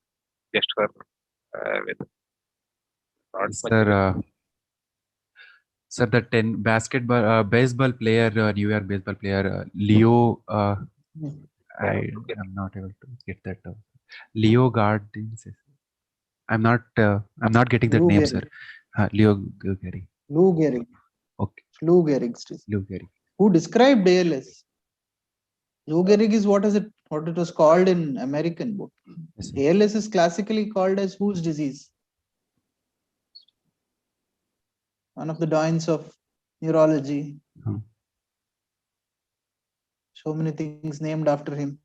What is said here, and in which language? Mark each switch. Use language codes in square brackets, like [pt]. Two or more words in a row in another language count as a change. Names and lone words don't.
[en] Just for with not much. Sir, the baseball player, New York baseball player, Leo. I am not able to get that. Leo Gardens. I'm not getting that Lou name, Gehrig. sir. Leo Gehrig. Lou Gehrig. Okay. Lou Gehrig. Lou Gehrig. Who described ALS? Lou Gehrig is what it was called in American book. Yes, ALS is classically called as whose disease? One of the doyens of neurology. So many things named after him.